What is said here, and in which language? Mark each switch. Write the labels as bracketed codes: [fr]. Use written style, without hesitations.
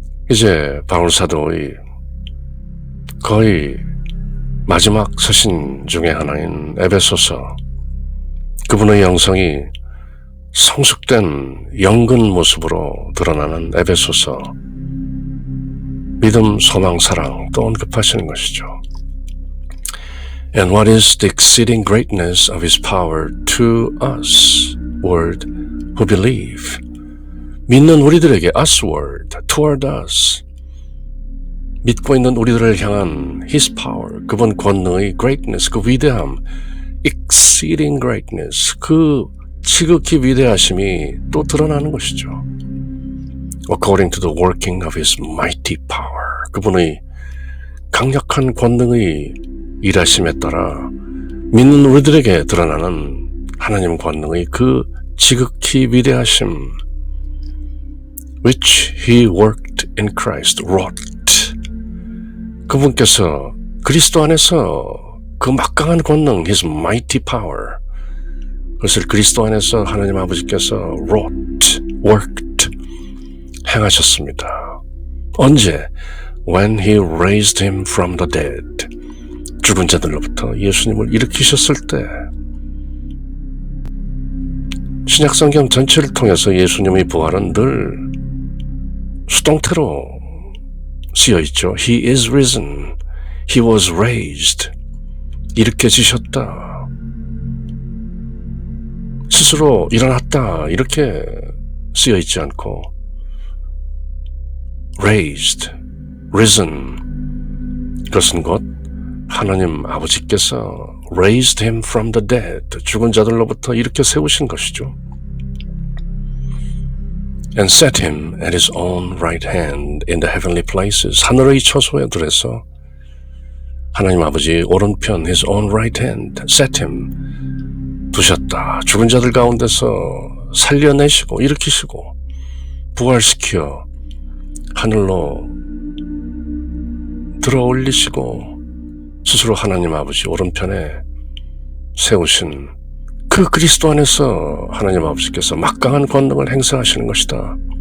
[ko] 이제 바울 사도의 거의 마지막 서신 중에 하나인 에베소서, 그분의 영성이 성숙된 영근 모습으로 드러나는 에베소서, 믿음, 소망, 사랑 또 언급하시는 것이죠. [en] And what is the exceeding greatness of his power to us, word, who believe? [ko] 믿는 우리들에게, [en] us word, toward us, [ko] 믿고 있는 우리들을 향한 [en] his power, [ko] 그분 권능의 greatness, 그 위대함, [en] exceeding greatness, [ko] 그 지극히 위대하심이 또 드러나는 것이죠. [en] According to the working of his mighty power, [ko] 그분의 강력한 권능의 일하심에 따라 믿는 우리들에게 드러나는 하나님 권능의 그 지극히 위대하심, [en] which he worked in Christ, wrought, [ko] 그분께서 그리스도 안에서 그 막강한 권능, [en] his mighty power, [ko] 그것을 그리스도 안에서 하나님 아버지께서 [en] wrought, worked, [ko] 행하셨습니다. 언제? [en] When he raised him from the dead, [ko] 죽은 자들로부터 예수님을 일으키셨을 때. 신약성경 전체를 통해서 예수님의 부활은 늘 수동태로 쓰여있죠. [en] He is risen, he was raised, [ko] 일으켜지셨다. 스스로 일어났다 이렇게 쓰여 있지 않고 [en] raised, risen, [ko] 그것은 곧 하나님 아버지께서 [en] raised him from the dead, [ko] 죽은 자들로부터 이렇게 세우신 것이죠. [en] And set him at his own right hand in the heavenly places, [ko] 하늘의 처소에 들에서 하나님 아버지 오른편 [en] his own right hand, set him, [ko] 두셨다. 죽은 자들 가운데서 살려내시고 일으키시고 부활시켜 하늘로 들어올리시고 스스로 하나님 아버지 오른편에 세우신 그 그리스도 안에서 하나님 아버지께서 막강한 권능을 행사하시는 것이다.